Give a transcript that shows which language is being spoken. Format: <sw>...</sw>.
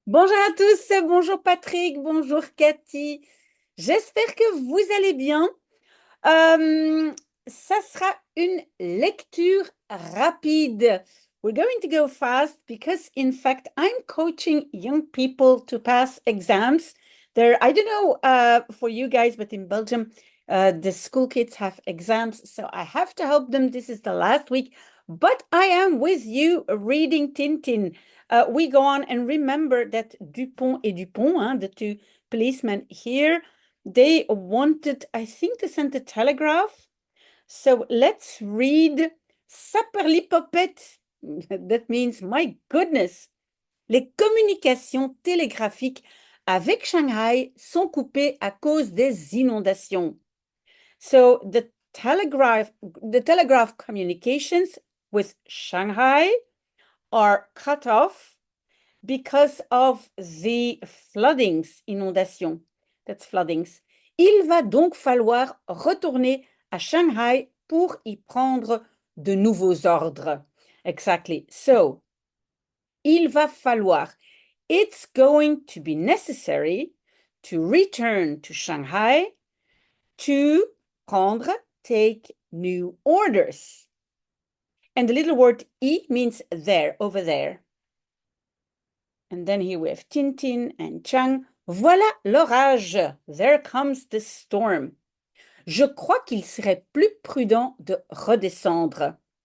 <fr>Bonjour à tous, bonjour Patrick, bonjour Cathy. J'espère que vous allez bien. Euh, Ça sera une lecture rapide.</fr> <en>We're going to go fast because, in fact, I'm coaching young people to pass exams. I don't know for you guys, but in Belgium, the school kids have exams, so I have to help them. This is the last week, but I am with you reading Tintin. We go on and remember that Dupont et Dupont, the two policemen here, they wanted, I think, to send a telegraph. So let's read Saperlipopette. That means, my goodness,</en> <fr>les communications télégraphiques avec Shanghai sont coupées à cause des inondations.</fr> <en>So the telegraph communications with Shanghai are cut off because of the floodings, inondations. That's floodings.</en> <fr>Il va donc falloir retourner à Shanghai pour y prendre de nouveaux ordres.</fr> <en>Exactly. So,</en> <fr>il va falloir.</fr> <en>It's going to be necessary to return to Shanghai to prendre, take new orders. And the little word I means there, over there. And then here we have Tintin and Chang.</en> <fr>Voilà l'orage.</fr> <en>There comes the storm.</en> <fr>Je crois qu'il serait plus prudent de redescendre.</fr>